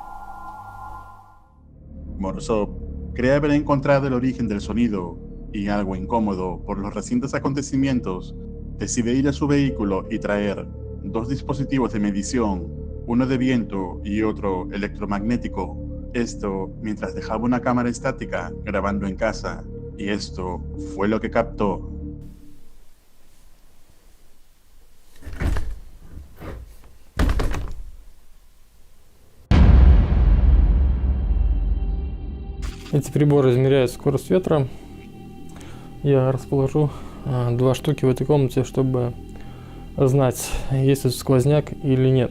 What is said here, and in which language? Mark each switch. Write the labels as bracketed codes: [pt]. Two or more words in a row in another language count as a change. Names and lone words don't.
[es] Morozov cree haber encontrado el origen del sonido y, algo incómodo por los recientes acontecimientos, decide ir a su vehículo y traer 2 dispositivos de medición, uno de viento y otro electromagnético. Esto mientras dejaba una cámara estática grabando en casa, y esto fue lo que captó. [ru] Эти приборы измеряют скорость ветра. Я расположу 2 штуки в этой комнате, чтобы знать, есть тут сквозняк или нет.